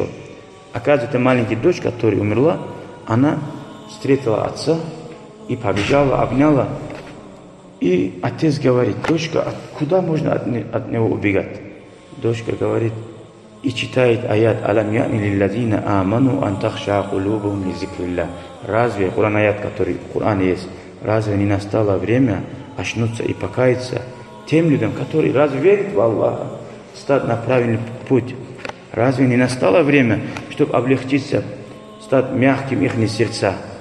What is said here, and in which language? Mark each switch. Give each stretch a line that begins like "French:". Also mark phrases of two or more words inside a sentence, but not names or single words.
Russian: Оказывается, маленькая дочь, которая умерла, она встретила отца и побежала, обняла. И отец говорит, дочка, куда можно от него убегать? Дочка говорит, и читает аят
Arabic: «ألم يأن للذين آمنوا أن تخشع قلوبهم لذكر الله».
Russian: Разве, Коран аят, который в Коране есть, разве не настало время очнуться и покаяться тем людям, которые разве верят в Аллаха, стать на правильный путь? Разве не настало время, чтобы облегчиться, стать мягким их сердца?